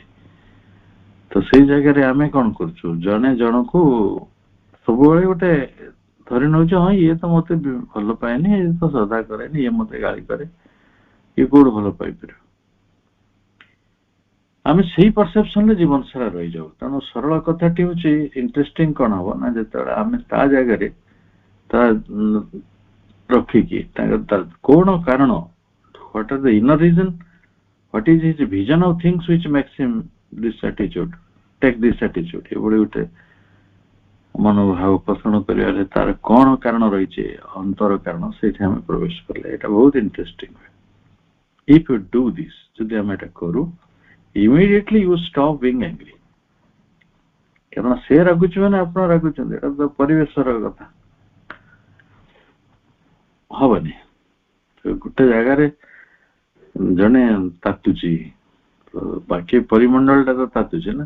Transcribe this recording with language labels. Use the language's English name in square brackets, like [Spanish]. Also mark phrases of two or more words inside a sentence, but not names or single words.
[Odia] ତ ସେଇ ଜାଗାରେ ଆମେ କଣ କରୁଛୁ, ଜଣେ ଜଣକୁ ସବୁବେଳେ ଗୋଟେ ଧରି ନଉଛି, ହଁ ଇଏ ତ ମତେ ଭଲ ପାଏନି, ଇଏ ତ ଶ୍ରଦ୍ଧା କରେନି, ଇଏ ମତେ ଗାଳି କରେ, ଇଏ କୋଉଠି ଭଲ ପାଇପାରିବ? ଆମେ ସେଇ ପରସେପସନରେ ଜୀବନ ସାରା ରହିଯାଉ। ତେଣୁ ସରଳ କଥାଟି ହଉଛି, ଇଣ୍ଟରେଷ୍ଟିଂ କଣ ହବ ନା, ଯେତେବେଳେ ଆମେ ତା ଜାଗାରେ ତା ରଖିକି କଣ କାରଣ, [English] what are the inner reason, what is his vision of things which makes him this attitude, take this attitude, [Odia] ଏଭଳି ଗୋଟେ ମନୋଭାବ ପୋଷଣ କରିବାରେ ତାର କଣ କାରଣ ରହିଛି, ଅନ୍ତର କାରଣ, ସେଇଠି ଆମେ ପ୍ରବେଶ କଲେ ଏଇଟା ବହୁତ ଇଣ୍ଟରେଷ୍ଟିଂ ହୁଏ। [English] If you do this, [Odia] ଯଦି ଆମେ ଏଟା କରୁ, [English] immediately you stop being angry। [Odia] କାରଣ ସେ ରାଗୁଛି ମାନେ ଆପଣ ରାଗୁଛନ୍ତି, ଏଟା ତ ପରିବେଶର କଥା, ହବନି। ଗୋଟେ ଜାଗାରେ ଜଣେ ତାତୁଛି, ବାକି ପରିମଣ୍ଡଳଟା ତ ତାତୁଛି ନା।